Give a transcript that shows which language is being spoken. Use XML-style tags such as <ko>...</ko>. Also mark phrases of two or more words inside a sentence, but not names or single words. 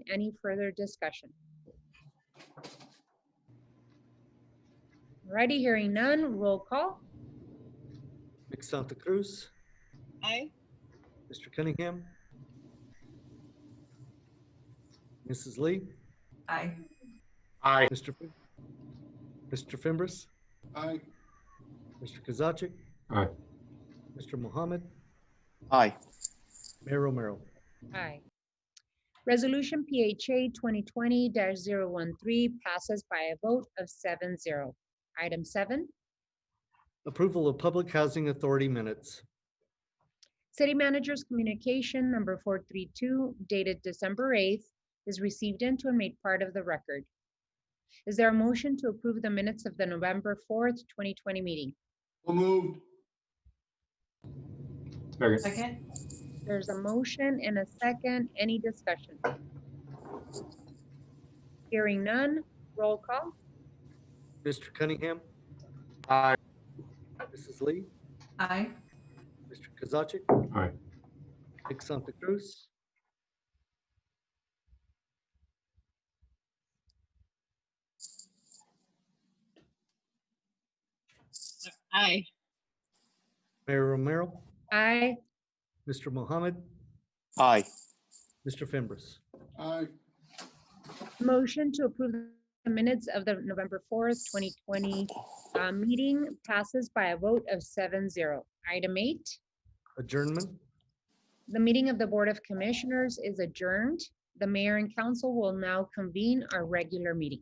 <en>Any further discussion? Alrighty, hearing none, roll call. Ms. Santa Cruz, Aye. Mr. Cunningham, Mrs. Lee, Aye. Aye. Mr. Fimbres, Aye. Mr. Kozaczek, Aye. Mr. Mohammed, Aye. Mayor Romero. Aye. Resolution PHA 2020-013 passes by a vote of 7-0. Item 7, Approval of Public Housing Authority minutes. City Manager's Communication Number 432, dated December 8th, is received into and made part of the record. Is there a motion to approve the minutes of the November 4th, 2020 meeting? So moved. Second. Second. There's a motion and a second. Any discussion? Hearing none, roll call. Mr. Cunningham, Aye. Mrs. Lee, Aye. Mr. Kozaczek, Aye. Ms. Santa Cruz, Aye. Mayor Romero, Aye. Mr. Mohammed, Aye. Mr. Fimbres. Aye. Motion to approve the minutes of the November 4th, 2020 meeting passes by a vote of 7-0. Item 8, Adjournment. the meeting of the Board of Commissioners is adjourned. The mayor and council will now convene our regular meeting.</en>